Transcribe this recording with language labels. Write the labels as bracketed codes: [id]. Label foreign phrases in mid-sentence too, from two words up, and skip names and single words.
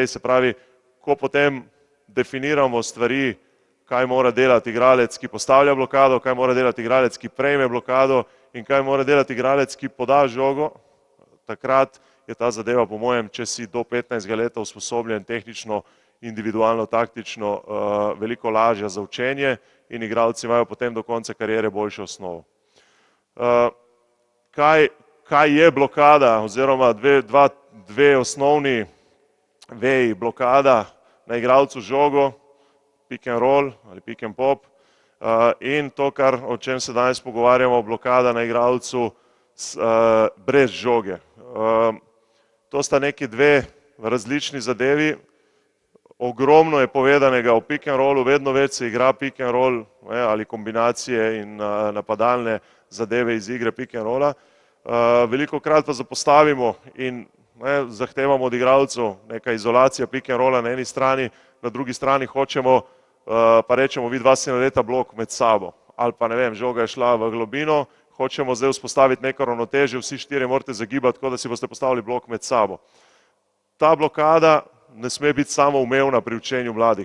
[sl] Se pravi, ko potem definiramo stvari, kaj mora delati igralec, ki postavlja blokado, kaj mora delati igralec, ki prejme blokado in kaj mora delati igralec, ki poda žogo, takrat je ta zadeva, po mojem, če si do 15 leta usposobljen tehnično, individualno, taktično, veliko lažja za učenje in igralci imajo potem do konca kariere boljšo osnovo. Kaj je blokada oziroma dve osnovni veji blokada na igralcu žogo, [en] pick and roll ali pick and pop [sl] in to, o čem se danes pogovarjamo, blokada na igralcu brez žoge. To sta neki dve različni zadevi. Ogromno je povedanega o [en] pick and rollu, [sl] vedno več se igra [en] pick and roll [sl] ali kombinacije in napadalne zadeve iz igre [en] pick and rolla. [sl] Velikokrat pa zapostavimo in zahtevamo od igralcev neka izolacija [en] pick and rolla [sl] na eni strani, na drugi strani hočemo, pa rečemo, vi dva si naredita blok med sabo. Ali pa ne vem, žoga je šla v globino, hočemo zdaj vzpostaviti neko ravnotežje, vsi štirje morate zagibati, tako da si boste postavili blok med sabo. Ta blokada ne sme biti samoumevna pri učenju mladih.